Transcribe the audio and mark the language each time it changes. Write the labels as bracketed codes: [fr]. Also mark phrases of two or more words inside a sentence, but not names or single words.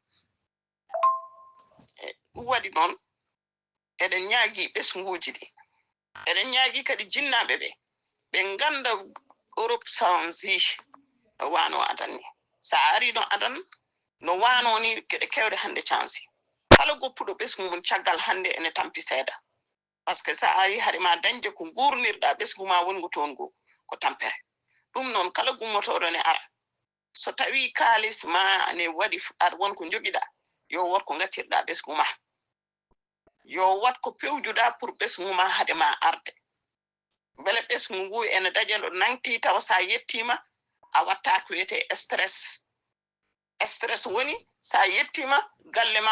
[ff] ɗum waɗi noon eɗen ñaagui ɓesguji ɗi eɗen ñaagui kadi jinnaɓe ɓe ganda Europe sanzi no wano adan ni sa ari ɗo adan no wano ni gueɗe kewɗe hande cansi kala goppuɗo ɓesgu mum caggal hande ene tampi seeɗa [fr] par ce que [ff] sa ari haade ma dañde ko gurnirɗa ɓesgu ma wongu toon ngo ko tampere ɗum noon kala gummotoɗo ne ara so tawi kalis ma ne waɗi ar wonko joguiɗa yo wot ko gacirɗa ɓesgu ma yo wat ko pewjuɗa pour ɓesgu ma haade ma arde beele ɓesgu ngu ene daƴa ɗo nangti tawa sa yettima a watta ko wiyete stress woni sa yettima galle ma